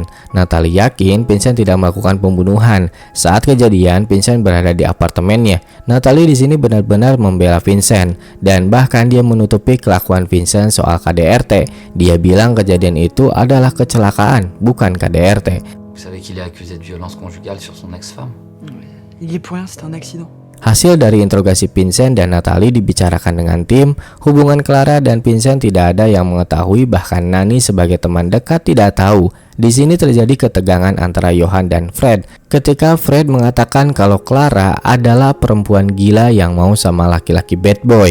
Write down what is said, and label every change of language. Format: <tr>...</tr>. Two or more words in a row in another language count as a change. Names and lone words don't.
<id>Natalie yakin Vincent tidak melakukan pembunuhan. Saat kejadian, Vincent berada di apartemennya. Natalie di sini benar-benar membela Vincent dan bahkan dia menutupi kelakuan Vincent soal KDRT. Dia bilang kejadian itu adalah kecelakaan, bukan KDRT.</id> <fr>Vous savez qu'il est accusé de violence conjugale sur son ex-femme? Il y est pour rien, c'était un accident.</fr> <id>Hasil dari interogasi Vincent dan Natalie dibicarakan dengan tim. Hubungan Clara dan Vincent tidak ada yang mengetahui, bahkan Nani sebagai teman dekat tidak tahu. Di sini terjadi ketegangan antara Johan dan Fred ketika Fred mengatakan kalau Clara adalah perempuan gila yang mau sama laki-laki</id> <en>bad boy.</en>